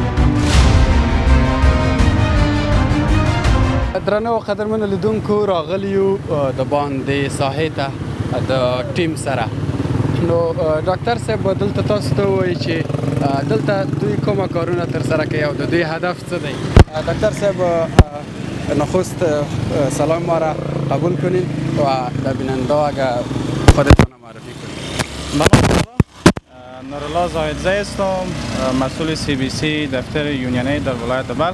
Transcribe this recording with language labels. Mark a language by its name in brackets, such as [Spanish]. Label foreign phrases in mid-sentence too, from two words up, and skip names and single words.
[Pashto] درنو قدرمنو لیدونکو، راغلیو د باندې ساحې ته د ټیم سره. نو ډاکټر صاحب به دلته تاسو ته ووایي چې دلته دوی کومه کارونه ترسره کوي او د دوی هدف څه دی. [Persian] دکتر صاحب نخست سلام ما را قبول کنید و در بیننده اگر خودتان معرفی کنید. من نورالله زاهدزی هستم، مسئول CBC دفتر یونیانی در ولایت بلخ.